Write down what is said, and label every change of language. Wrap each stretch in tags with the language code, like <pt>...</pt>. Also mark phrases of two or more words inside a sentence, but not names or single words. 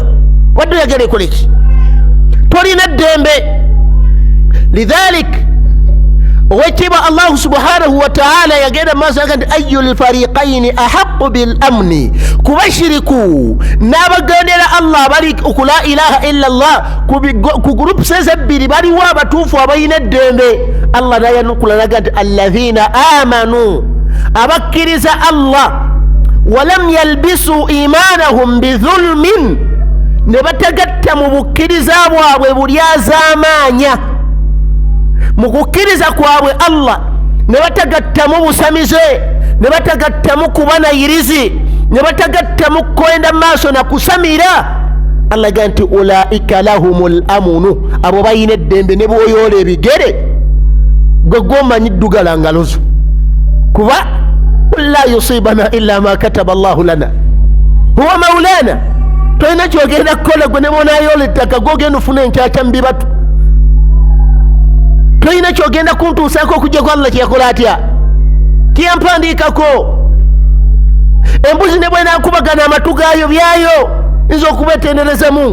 <lg>Wadde oyagala ekole ki? Tolina ddembe. Lidhalik owekitiibwa</lg> <ar>الله سبحانه وتعالى</ar> <lg>yagenda maaso aga nti</lg> <ar>أي الفريقين أحق بالأمن,</ar> <lg>ku bashiriku n'abagendera Allah abali ku</lg> <ar>لا إله إلا الله,</ar> <lg>ku groups ebbiri baliwo abatuufu abalina eddembe. Allah nayanukula naga nti</lg> <ar>الذين آمنوا,</ar> <lg>abakkiriza Allah,</lg> <ar>ولم يلبسوا إيمانهم بظلم,</ar> <lg>ne batagatta mu bukkiriza bwabwe bulyazaamaanya. Mu kukkiriza kwabwe Allah ne batagattamu busamize, ne batagattamu kubanayirizi, ne batagattamu kwenda maaso na kusamira. Allah ga nti</lg> <ar>أولئك لهم الأمن,</ar> <lg>abo bayina eddembe. Ne bw'oyoola ebigere gwe gwomanyi ddugala ngalozo, kuba</lg> <ar>لن يصيبنا إلا ما كتب الله لنا هو مولانا.</ar> <lg>Tolina kyogenda kukola gwe ne bw'onayoola ettaka gwogenda ofuna enkyakya mu bibatu. Tolina kyogenda kuntuusaako okujja ku Allah kyeyakola atya, kyeyampandiikako. Embuzi ne bw'enaakubagana amatu gaayo byayo, nza okuba etenderezemu.</lg>